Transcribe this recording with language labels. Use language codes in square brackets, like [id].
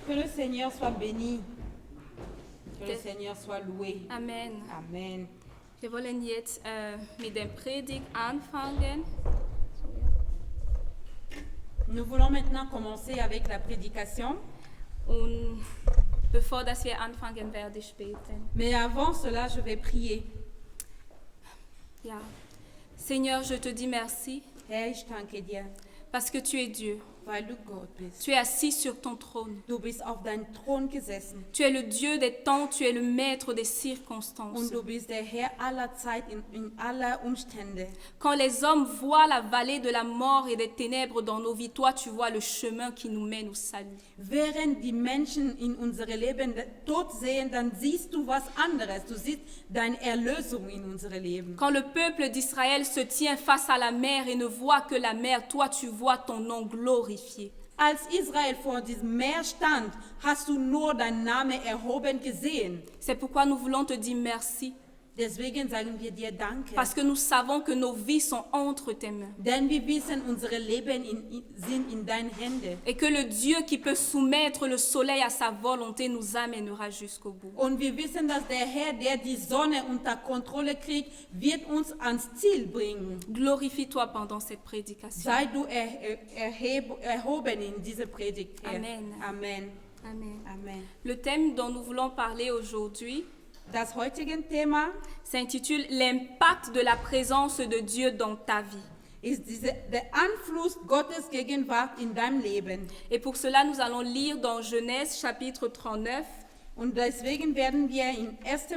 [fr] Que le Seigneur soit béni. Que le Seigneur soit loué. Amen. Amen. [de] Wir wollen jetzt mit der Predigt anfangen. [fr] Nous voulons maintenant commencer avec la prédication. [de] Und bevor dass wir anfangen, werde ich beten. [fr] Mais avant cela, je vais prier. [de] Ja. [fr] Seigneur, je te dis merci [de] Herr, ich danke dir, [fr] parce que tu es Dieu. [de] weil du Gott bist. [fr] Tu es assis sur ton trône. [de] Du bist auf deinem Thron gesessen [fr] Tu es le Dieu des temps, tu es le maître des [de] und [fr] circonstances. [de] du bist der Herr aller Zeit in aller Umstände. [fr] Quand les hommes voient la vallée de la mort et des ténèbres dans nos vies, toi, tu vois le chemin qui nous mène au salut. [de] Während die Menschen in unserem Leben Tod sehen, dann siehst du was anderes. Du siehst deine Erlösung in unserem Leben. [fr] Quand le peuple d'Israël se tient face à la mer et ne voit que la mer, toi, tu vois ton nom glorifié. [de] Als Israel vor diesem Meer stand, hast du nur deinen Namen erhoben gesehen. [fr] C'est pourquoi nous voulons te dire merci, [de] Deswegen sagen wir dir Danke. [fr] parce que nous savons que nos vies sont entre tes mains. [de] Denn wir wissen, unsere Leben sind in deinen Händen. [fr] Et que le Dieu qui peut soumettre le soleil à sa volonté nous amènera jusqu'au bout. [de] Und wir wissen, dass der Herr, der die Sonne unter Kontrolle kriegt, wird uns ans Ziel bringen. [fr] Glorifie-toi pendant cette prédication. [de] Sei du erhoben in dieser Predigt, Herr. Amen. Amen. Amen. Amen. [fr] Le thème dont nous voulons parler aujourd'hui [de] Das heutige Thema [fr] s'intitule L'impact de la présence de Dieu dans ta vie. [de] ist der Einfluss Gottes Gegenwart in deinem Leben. [fr] Et pour cela, nous allons lire dans Genèse chapitre 39, [de] Und deswegen werden wir in 1.